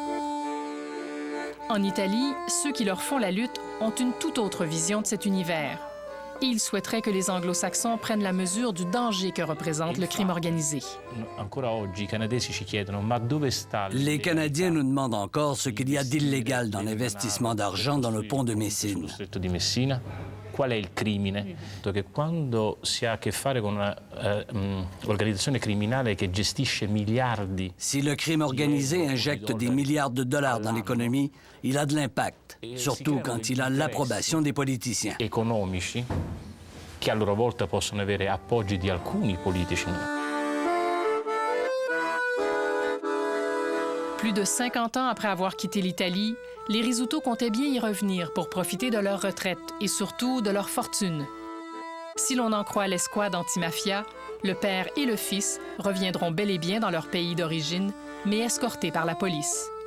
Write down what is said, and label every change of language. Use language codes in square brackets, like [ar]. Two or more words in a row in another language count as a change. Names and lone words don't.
[fr] En Italie, ceux qui leur font la lutte ont une toute autre vision de cet univers. Et ils souhaiteraient que les Anglo-Saxons prennent la mesure du danger que représente le crime organisé. Les Canadiens nous demandent encore ce qu'il y a d'illégal dans l'investissement d'argent dans le pont de Messine. [it] Qual è il crimine? Che quando si ha a che fare con un'organizzazione criminale che gestisce miliardi. [fr] Si le crime organisé injecte des milliards de dollars dans l'économie, il a de l'impact, surtout quand il a l'approbation des politiciens. [it] Economici che a loro volta possono avere appoggi di alcuni politici. [fr] Plus de 50 ans après avoir quitté l'Italie, les Rizzuto comptaient bien y revenir pour profiter de leur retraite et surtout de leur fortune. Si l'on en croit l'escouade anti-mafia, le père et le fils reviendront bel et bien dans leur pays d'origine, mais escortés par la police.